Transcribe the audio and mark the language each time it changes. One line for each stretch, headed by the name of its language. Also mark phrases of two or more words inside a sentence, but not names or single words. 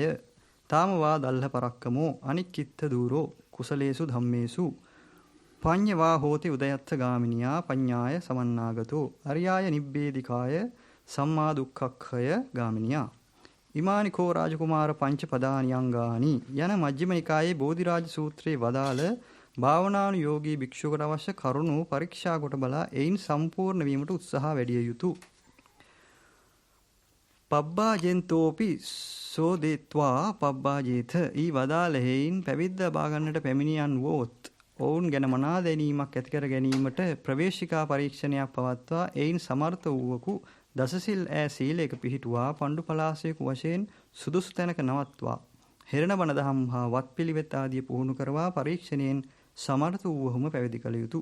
Pali: තාමවා දල්හ පරක්කමෝ අනික්කිත්ත දූරෝ කුසලේසු ධම්මේසු පඤ්ඤවා හෝති උදයත්ථ ගාමිනියා පඤ්ඤාය සමන්නාගතෝ අරියාය නිබ්බේධිකාය සම්මා දුක්ඛක්ඛය ගාමිනියා ඉමානි කෝ රාජකුමාර පංච පදානියංගානි
Sinhala: යන මජ්ක්‍ධිම නිකායේ බෝධිරාජ සූත්‍රයේ වදාළ භාවනානුයෝගී භික්ෂුවකට අවශ්‍ය කරුණු පරීක්ෂා කොට බලා එයින් සම්පූර්ණ වීමට උත්සාහ වැඩිය යුතුය.
Pali: පබ්බාජෙන්තෝපි සෝදේත්වා පබ්බාජේත
Sinhala: ඊ වදාළ හේයින් පැවිද්ද බා ගන්නට පැමිණියන් වෝත් ඔවුන් ගැන මනා දැනීමක් ඇති කර ගැනීමට ප්‍රවේශිකා පරීක්ෂණයක් පවත්වා එයින් සමර්ථ වූවකු දසසිල් ඈ සීලයක පිහිටුවා පණ්ඩු පලාසයක වශයෙන් සුදුසු තැනක නවත්වා හෙරණ බණ දහම් හා වත්පිළිවෙත් ආදී පුහුණු කරවා පරීක්ෂණයෙන් සමර්ථ වූවහුම පැවිදි කළ යුතුය.